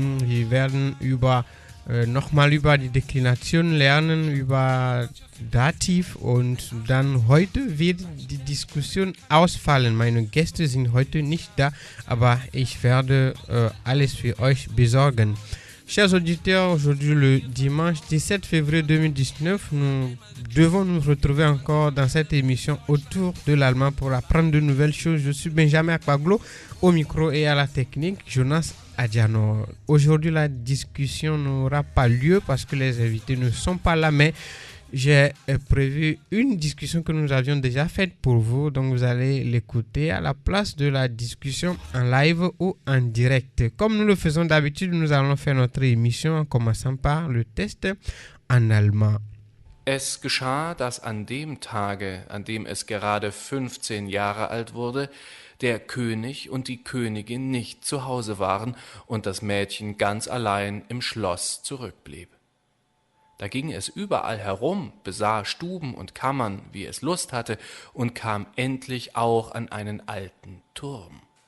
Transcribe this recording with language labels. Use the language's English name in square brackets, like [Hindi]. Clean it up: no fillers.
[German] Wir werden nochmal über die Deklination lernen, über Dativ, und dann heute wird die Diskussion ausfallen. Meine Gäste sind heute nicht da, aber ich werde alles für euch besorgen. [French] Chers auditeurs, aujourd'hui le dimanche 17 février 2019, nous devons nous retrouver encore dans cette émission Autour de l'Allemand pour apprendre de nouvelles choses. Je suis Benjamin Akpaglo, au micro et à la technique, Jonas Adjano. Aujourd'hui, la discussion n'aura pas lieu parce que les invités ne sont pas là, mais j'ai prévu une discussion que nous avions déjà faite pour vous, donc vous allez l'écouter à la place de la discussion en live ou en direct. Comme nous le faisons d'habitude, nous allons faire notre émission en commençant par le test en allemand. [German] Es geschah, dass an dem Tage, an dem es gerade 15 Jahre alt wurde, der König und die Königin nicht zu Hause waren und das Mädchen ganz allein im Schloss zurückblieb. Da ging es überall herum, besah Stuben und Kammern, wie es Lust hatte, und kam endlich auch an einen alten Turm.